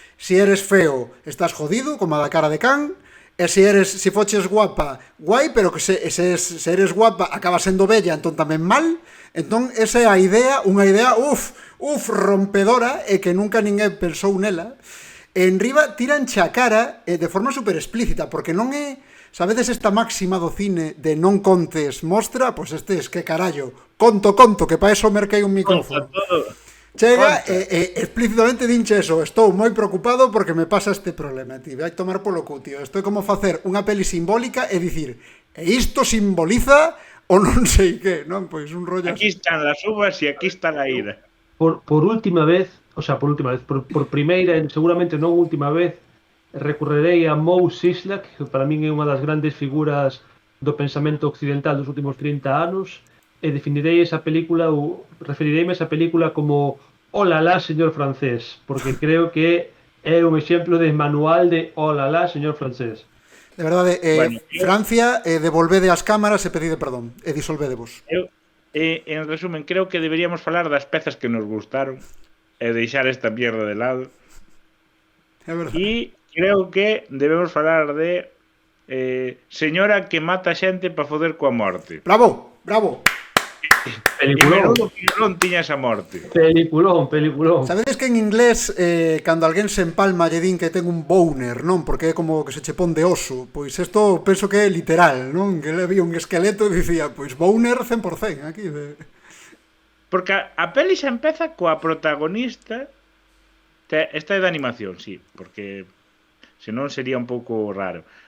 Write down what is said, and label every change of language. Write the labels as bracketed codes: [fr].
[es] Si eres feo, estás jodido, como a da cara de Can. [gl] E se foches guapa, guai, pero que se eres guapa, acabas sendo bella, entón tamén mal. Entón, esa é a idea, unha idea, rompedora, e que nunca ninguén pensou nela. En riba, tiran xa a cara de forma super explícita, porque non é... Sabedes esta máxima do cine de non contes mostra? Pois es que carallo, conto, que para eso merquei un micrófono. Chega e explícitamente dinche eso, estou moi preocupado porque me pasa este problema, tío, vai tomar polo cu, tío. Estou como facer unha peli simbólica e dicir, e isto simboliza o non sei que, non? Pois un rollo [es] Aquí están las uvas e aquí está la ira. [gl] Por última vez, por primeira e seguramente non última vez, recorrerei a Moe Szyslak, que para min é unha das grandes figuras do pensamento occidental dos últimos 30 anos, e definirei esa película ou referireime a esa película como Hola la, señor francés, porque creo que é un exemplo de manual de Hola la, señor francés. De verdade, Bueno, Francia, devolvede as cámaras e pedide perdón, e disolvedevos. En resumen, creo que deberíamos falar das pezas que nos gustaron e deixar esta mierda de lado. É verdade. E creo que debemos falar de señora que mata xente para foder coa morte. Bravo. E menudo pilón tiña esa morte. Peliculón. Sabedes que en inglés, cando alguén se empalma lle din que ten un boner, non? Porque é como que se che pon de oso. Pois isto penso que é literal, non? Que le había un esqueleto e dicía, pois boner 100% aquí. Porque a peli xa empeza coa protagonista. Esta é de animación, sí, porque senón sería un pouco raro.